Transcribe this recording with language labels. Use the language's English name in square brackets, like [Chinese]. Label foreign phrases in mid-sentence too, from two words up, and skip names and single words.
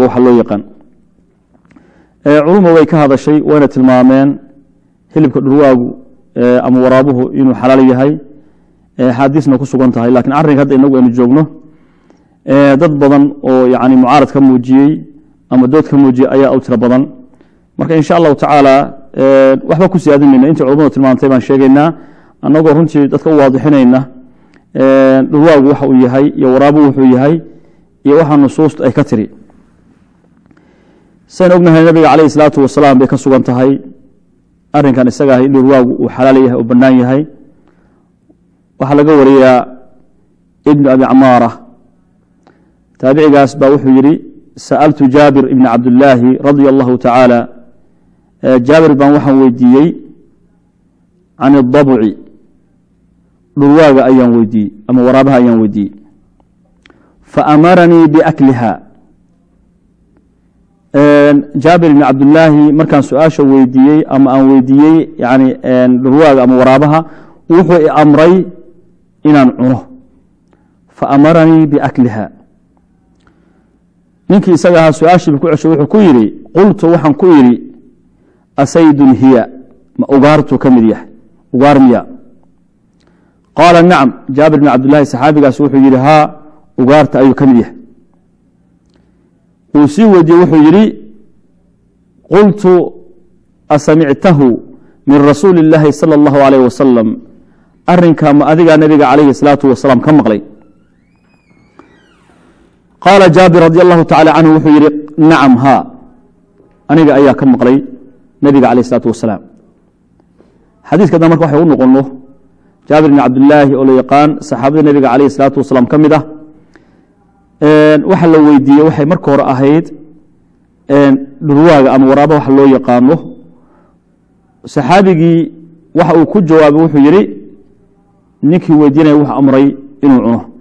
[Somali] waxa loo yaqaan culumadu way ka hadashay wayna tilmaameen hilibka dhurwaagu ama waraabuhu inuu xalaal yahay xadiisna ku sugan tahay laakiin arrinka hadda inagu aynu joogno dad badan oo yani mucaarad ka muujiyay ama dood ka muujiyay ayaa u tira badan marka [Arabic] إن شاء الله تعالى [Somali] waxba ku siyaadinayna inta culumadu tilmaantay baan sheegaynaa anagoo runtii dadka u waadixinayna dhurwaagu waxa uu yahay iyo waraabuhu wuxuu yahay iyo waxa nusuusta ay ka tiri saan ognahay nabiga kaleey [Arabic] الصلاة والسلام [Somali] bay ka sugan tahay arrinkan isaga ah in dhurwaagu uu xalaal yahay oo banaan yahay waxa laga wariyaa ibn abi amara tabi'igaas baa wuxuu yiri [Arabic] سألت جابر بن عبد الله رضي الله تعالى [Somali] jabir baan waxaan weydiiyay [Arabic] عن الضبع [Somali] dhurwaaga ayaan weydiiyay ama waraabaha ayaan weydiiyay [Arabic] فأمرني بأكلها [Somali] jabir ibn abdullah markaan su'aasha weydiiyay ama aan weydiiyay yani dhurwaaga ama waraabaha wuxuu amray inaan cuno [Arabic] فأمرني بأكلها [Somali] ninkii isaga ah su'aashii ku ceshay wuxuu ku yiri qultu waxaan ku yiri [Arabic] أصيد هي [Somali] ma ugaartu kamid yahay ugaar miya [Arabic] قال نعم [Somali] jabir ibn abdullah saxaabigaas wuxuu yiri ha ugaarta ayuu kamid yahay uu si wadiyo wuxuu yiri [Arabic] قلت أسمعته من رسول الله صلى الله عليه وسلم [Somali] arrinka ma adiga nabiga [Arabic] عليه الصلاة والسلام [Somali] ka maqlay [Arabic] قال جابر رضي الله تعالى عنه [Somali] wuxuu yiri na'am ha aniga ayaa ka maqlay nabiga alayhi salatu wasalaam xadiiska marka waxa uu noqono jabir ibn abdullah oo la yaqaan saxaabada nabiga [Arabic] عليه الصلاة والسلام [Somali] kamida waxa la weydiiyay waxay marka hore ahayd dhurwaaga ama waraaba waxa loo yaqaano saxaabigii waxa uu ku jawaabay wuxuu yiri ninkii weydiinay wax amray inuu cuno